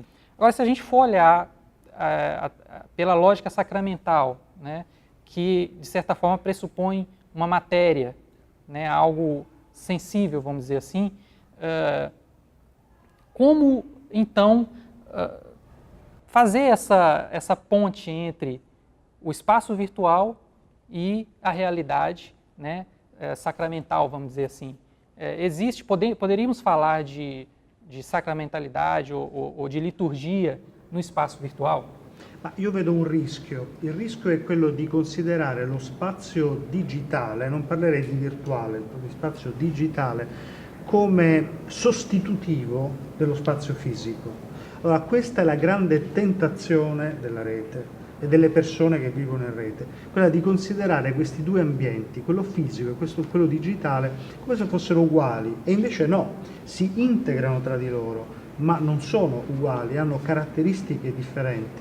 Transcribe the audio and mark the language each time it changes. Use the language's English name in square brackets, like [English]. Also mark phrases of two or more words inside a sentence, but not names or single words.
[Portuguese] Agora, se a gente for olhar pela lógica sacramental, né, que de certa forma pressupõe uma matéria, né, algo sensível, vamos dizer assim, como, então, fazer essa ponte entre o espaço virtual e a realidade, né, sacramental, vamos dizer assim? Poderíamos falar de sacramentalidade ou de liturgia no espaço virtual? [Italian] Ma io vedo un rischio. Il rischio è quello di considerare lo spazio digitale, non parlerei di virtuale, di spazio digitale, come sostitutivo dello spazio fisico. Allora, questa è la grande tentazione della rete e delle persone che vivono in rete, quella di considerare questi due ambienti, quello fisico e quello digitale, come se fossero uguali, e invece no, si integrano tra di loro, ma non sono uguali, hanno caratteristiche differenti.